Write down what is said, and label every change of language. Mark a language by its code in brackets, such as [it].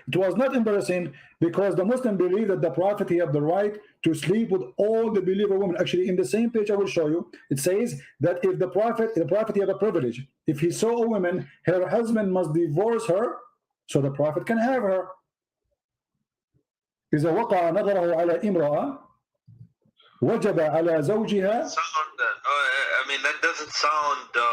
[en] It was not embarrassing because the Muslim believe that the Prophet he have the right to sleep with all the believer women. Actually, in the same page I will show you, it says that if the Prophet he have a privilege. If he saw a woman, her husband must divorce her, so the Prophet can have her. [ar] إذا وقع نظره على امرأة وجب على زوجها. [en] I mean, that doesn't sound.